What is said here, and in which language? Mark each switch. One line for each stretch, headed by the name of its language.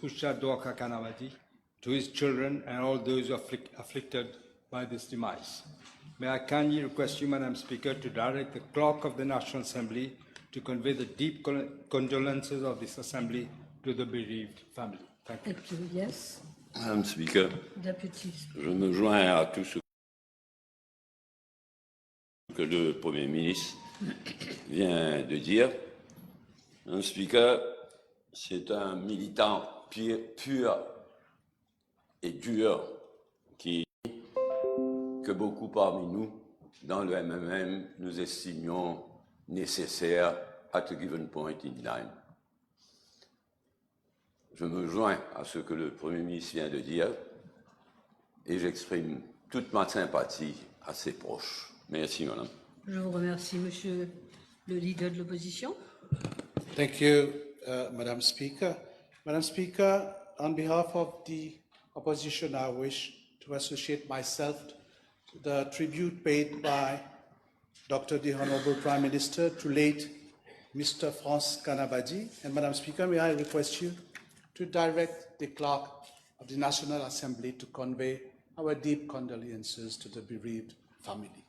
English: Usha Dwaka Kanabadi, to his children and all those afflicted by this demise. May I kindly request you, Madam Speaker, to direct the Clerk of the National Assembly to convey the deep condolences of this Assembly to the bereaved family. Thank you. Thank you. Yes. Madame Speaker, Deputy.
French: je me joins à tout ce que le Premier ministre vient de dire. Madame Speaker, c'est un militant pur et dur que beaucoup parmi nous, dans le MMM, nous estimions nécessaire
English: at a given point in time.
French: Je me joins à ce que le Premier ministre vient de dire et j'exprime toute ma sympathie à ses proches. Merci, madame. Je vous remercie, monsieur le leader de l'opposition.
English: Thank you, Madam Speaker. Madam Speaker, on behalf of the opposition, I wish to associate myself to the tribute paid by Dr. the Honorable Prime Minister to late Mr. France Kanabadi. And Madam Speaker, may I request you to direct the Clerk of the National Assembly to convey our deep condolences to the bereaved family.